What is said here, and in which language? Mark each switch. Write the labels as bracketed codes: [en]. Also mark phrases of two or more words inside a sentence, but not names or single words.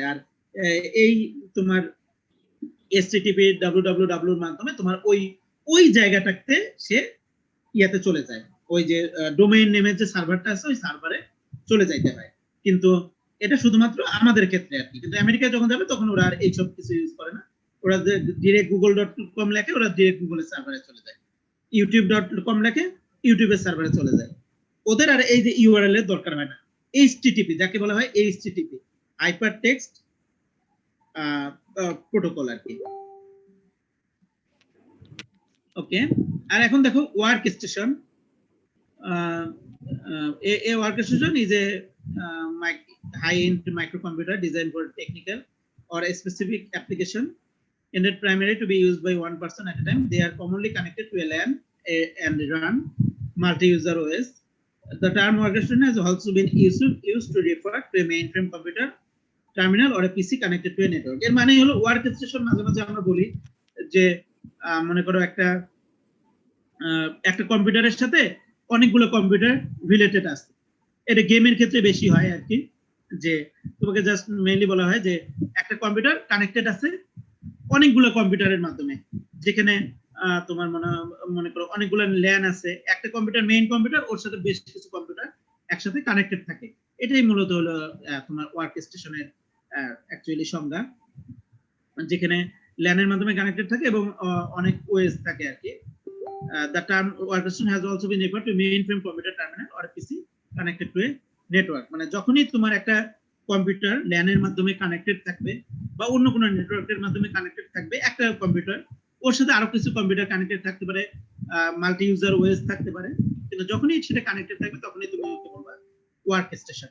[bn] আর এই তোমার এসটিটিপি www এর মাধ্যমে তোমার ওই জায়গাটাতে সে ইয়াতে চলে যায়, ওই যে ডোমেইন নেমের যে সার্ভারটা আছে ওই সার্ভারে চলে যাইতে হয়। কিন্তু এটা শুধুমাত্র আমাদের ক্ষেত্রে আর কি, কিন্তু আমেরিকায় যখন যাবে তখন ওরা আর এইসব কিছু ইউজ করে না, ওরা ডিরেক্ট google.com লেখে, ওরা ডিরেক্ট গুগলের সার্ভারে চলে যায়, youtube.com লেখে ইউটিউবের সার্ভারে চলে যায়, ওদের আর এই যে ইউআরএল এর দরকার হয় না। এইচটিটিপি যাকে বলা হয় এইচটিটিপি, [en] Hyper Text Protocol [bn] আর কি। ওকে, আর এখন দেখো [en] work station. A workstation is a high-end microcomputer designed for technical or a specific application, intended primarily to be used by one person at a time. They are commonly connected to a LAN and run multi-user OS. The term workstation has also been used to refer to a mainframe computer, terminal, or a PC connected to a network. [bn] এর মানে হলো workstation মাঝে মাঝে আমরা বলি যে মনে করো একটা কম্পিউটারের সাথে অনেকগুলো কম্পিউটার রিলেটেড আছে, এটা গেমের ক্ষেত্রে বেশি হয় আর কি, যে তোমাকে [en] just mainly [bn] বলা হয় যে একটা কম্পিউটার কানেক্টেড আছে অনেকগুলো কম্পিউটারের মাধ্যমে, যেখানে তোমার মনে করো অনেকগুলো ল্যান আছে, একটা কম্পিউটার [en] main computer, [bn] ওর সাথে বেশ কিছু কম্পিউটার একসাথে কানেক্টেড থাকে। এটাই মূলত হলো তোমার [en] work station's [bn] অ্যাকচুয়ালি সংজ্ঞা, যেখানে ল্যানের মাধ্যমে কানেক্টেড থাকে এবং অনেক ওএস থাকে আর কি। [en] The term workstation has also been referred to mainframe computer terminal or a PC connected to a network. [bn] মানে যখনই তোমার একটা কম্পিউটার ল্যানের মাধ্যমে কানেক্টেড থাকবে বা অন্য কোনো নেটওয়ার্কের মাধ্যমে কানেক্টেড থাকবে, একটা কম্পিউটার ওর সাথে আরো কিছু কম্পিউটার কানেক্টেড থাকতে পারে, [en] multi user OS [bn] থাকতে পারে, কিন্তু যখনই সেটা কানেক্টেড থাকবে তখনই তুমি বলবা [en] work station.